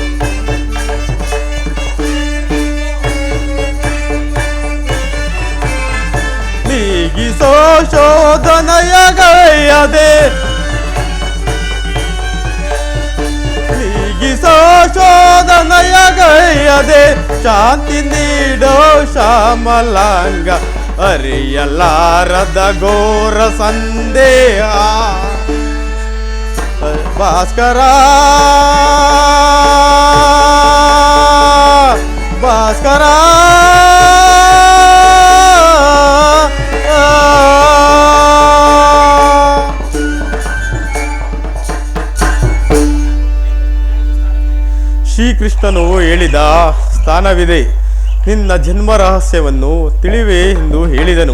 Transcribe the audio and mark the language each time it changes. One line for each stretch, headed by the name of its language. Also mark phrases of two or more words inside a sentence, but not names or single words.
Kannada: ನೀಗಿಸೋ ಶೋಧನಯ ಗೈಯದೆ ನೀಗಿಸೋ ಶೋಧನಯ ಗೈಯದೆ ಶಾಂತಿ ನೀಡೋ ಶ್ಯಾಮಲಾಂಗ ಅರಿಯಲಾರದ ಘೋರ ಸಂದೇಹ ಭಾಸ್ಕರ ಭಾಸ್ಕರ ಶ್ರೀಕೃಷ್ಣನು ಹೇಳಿದ ಸ್ಥಾನವಿದೆ, ನಿನ್ನ ಜನ್ಮ ರಹಸ್ಯವನ್ನು ತಿಳಿವೆ ಎಂದು ಹೇಳಿದನು.